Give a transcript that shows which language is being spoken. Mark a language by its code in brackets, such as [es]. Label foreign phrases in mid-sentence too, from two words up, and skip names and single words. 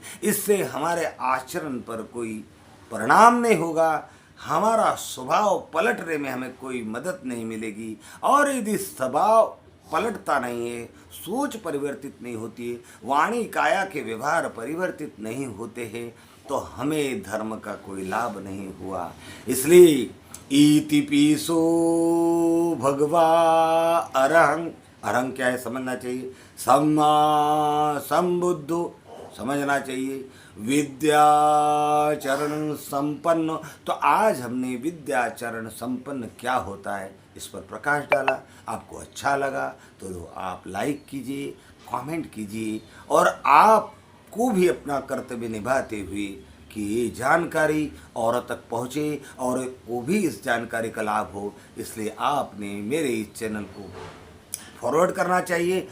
[hi] इससे हमारे आचरण पर कोई परिणाम नहीं होगा, हमारा स्वभाव पलटने में हमें कोई मदद नहीं मिलेगी। और यदि स्वभाव पलटता नहीं है, सोच परिवर्तित नहीं होती है, वाणी काया के व्यवहार परिवर्तित नहीं होते हैं, तो हमें धर्म का कोई लाभ नहीं हुआ। इसलिए [pi] इति पीसो भगवा अरहं, [hi] अरहं क्या है समझना चाहिए, [pi] सम्मा संबुद्धो [hi] समझना चाहिए, [pi] विद्याचरण संपन्न। [hi] तो आज हमने विद्याचरण संपन्न क्या होता है इस पर प्रकाश डाला। आपको अच्छा लगा तो आप लाइक कीजिए, कमेंट कीजिए, और आपको भी अपना कर्तव्य निभाते हुए कि ये जानकारी औरों तक पहुँचे और वो भी इस जानकारी का लाभ हो, इसलिए आपने मेरे इस चैनल को फॉरवर्ड करना चाहिए।